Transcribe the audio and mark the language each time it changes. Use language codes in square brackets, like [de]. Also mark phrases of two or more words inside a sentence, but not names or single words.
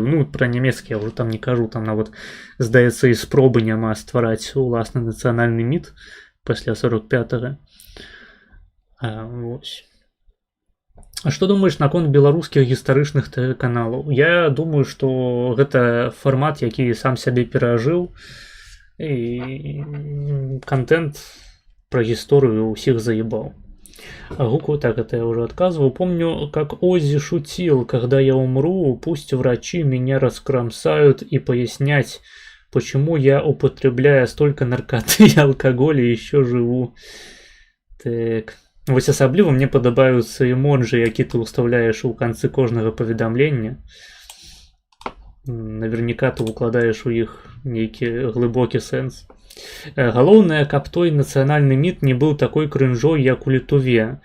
[be] Пра нямецкі я ўжо там не кажу, там нават, здаецца, і спробы няма ствараць уласны нацыянальны міт пасля 45-го. Вось. А што думаеш наконт беларускіх гістарычных каналаў? Я думаю, што гэта фармат, які сам сябе перажыў, [ru] и контент про историю всех заебал. А Гуку, так это я уже отказывал. Помню, как Оззи шутил: когда я умру, пусть врачи меня раскромсают и пояснять, почему я, употребляя столько наркоты и алкоголя, еще живу. Так. [be] Вось асабліва мне падабаюцца эмоджы, які ты ўстаўляеш у канцы кожнага паведамлення. Наверняка ты укладаеш у іх нейкі глыбокі сэнс. Галоўнае, каб той нацыянальны міт не быў такой крынжой, як у Літуве.